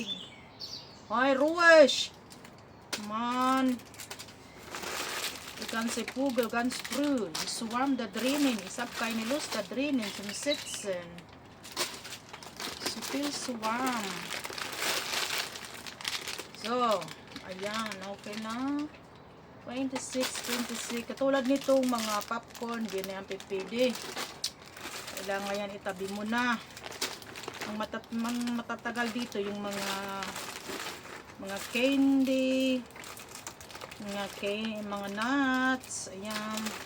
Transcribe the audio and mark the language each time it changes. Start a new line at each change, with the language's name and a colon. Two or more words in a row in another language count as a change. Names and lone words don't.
German: Hey, ruhig! Mann! Die ganze Kugel ganz früh. Ist so warm da drinnen. Ich habe keine Lust da drinnen zum Sitzen. So viel zu warm. So,
Filipino: ayan, okay na. 26. Katulad nitong mga popcorn, hindi na yan pipili. Kailangan yan itabi mo na. Ang matatagal dito yung mga candy, mga nuts, ayan.